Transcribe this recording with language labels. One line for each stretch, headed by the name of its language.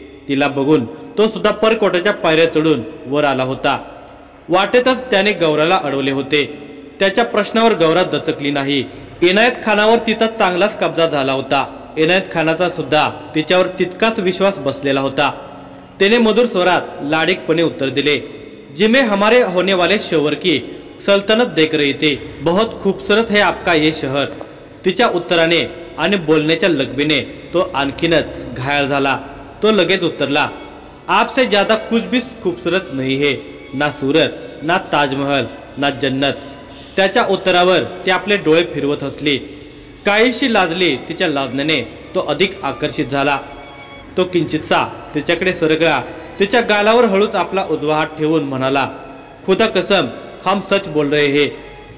Marathi: तिला बघून तो सुद्धा परकोटाच्या पायऱ्या चढून वर आला होता। वाटेतच त्याने गौराला अडवले होते। त्याच्या प्रश्नावर गौरा दचकली नाही। इनायत खानावर तिचा चांगलाच कब्जा झाला होता। इनायत खानाचा सुद्धा तिच्यावर तितकाच विश्वास बसलेला होता। त्याने मधुर स्वरात लाडिकपणे उत्तर दिले,
Hindi: जिमे हमारे होने वाले शोवर की सल्तनत देख रही थी, बहुत खूबसूरत है आपका ये शहर।
Marathi: तिच्या उत्तराने आणि बोलण्याच्या लगबीने तो आणखीनच घायल झाला। तो लगेच उत्तरला,
Hindi: आपसे ज्यादा कुछ भी खूबसूरत नहीं है, ना सूरत, ना ताजमहल, ना जन्नत।
Marathi: त्याच्या उत्तरावर ती आपले डोळे फिरवत हसली। काहीशी लाजली। तिच्या लाजण्याने तो अधिक आकर्षित झाला। तो किंचितसा तिच्याकडे सरकला। तिच्या गालावर हळूच आपला उजवा हात ठेवून म्हणाला,
Hindi: खुदा कसम, हम सच बोल रहे हैं।